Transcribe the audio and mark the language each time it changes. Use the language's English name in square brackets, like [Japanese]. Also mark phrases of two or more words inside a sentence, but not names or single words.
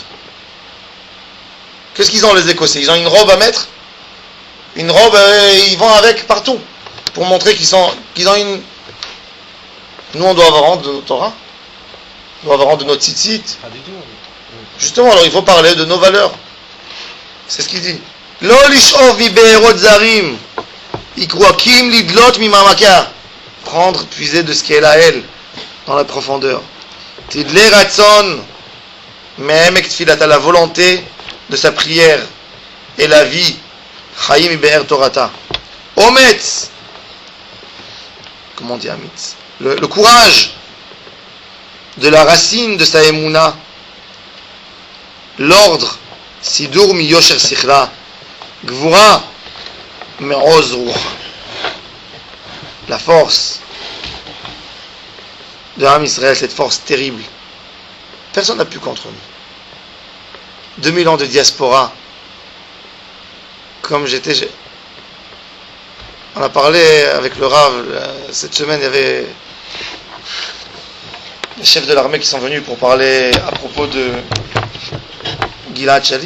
[French] Qu'est-ce qu'ils ont les Écossais? Ils ont une robe à mettre? Une robe, ils vont avec partout. Pour montrer qu'ils ont une... Nous, on doit avoir honte de notre Torah. On doit avoir honte de notre tzitzit. Pas du tout. Justement, alors il faut parler de nos valeurs. C'est ce qu'il dit. [Hebrew] Lo lish'ov mi be'erot zarim. Ikroakim lidlot mi mamaka. [French] Prendre, puiser de ce qu'est la elle, dans la profondeur. [Hebrew] Tidle ratzon. Me'emek tfilat, [French] à la volonté de sa prière et la vie. [Hebrew] Chaim mi be'er torata. Ometz. [French] Comment on dit Amitz? Le courage de la racine de sa émouna. L'ordre. [Hebrew] Sidur mi yosher sichla. Gvura me'oz ruch. [French] La force de Am Israël, cette force terrible. Personne n'a pu contre nous. 2000 ans de diaspora. Comme on a parlé avec le Rav, cette semaine, il y avait les chefs de l'armée qui sont venus pour parler à propos de Gilad Shalit.